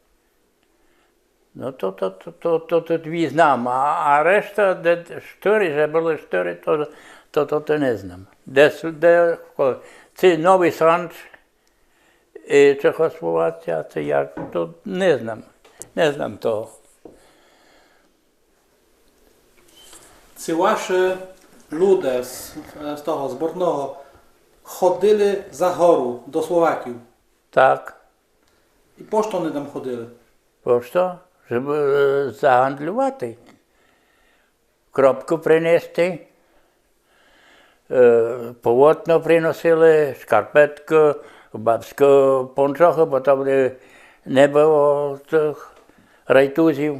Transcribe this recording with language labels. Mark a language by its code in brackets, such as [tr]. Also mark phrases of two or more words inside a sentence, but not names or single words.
[pl] No to dwie znam, a reszta, 4, że były 4, to nie znam. Czy Nowy Sącz, Czechosłowacja, czy jak, to nie znam. Nie znam to. [uk] Ці ваші люди з того, з Бортного, ходили за гору до Словаків. Так. І по що вони там ходили? Просто, щоб загандлювати. Кропку принести, полотно приносили, шкарпетку, бабську пончоху, бо там не було цих райтузів.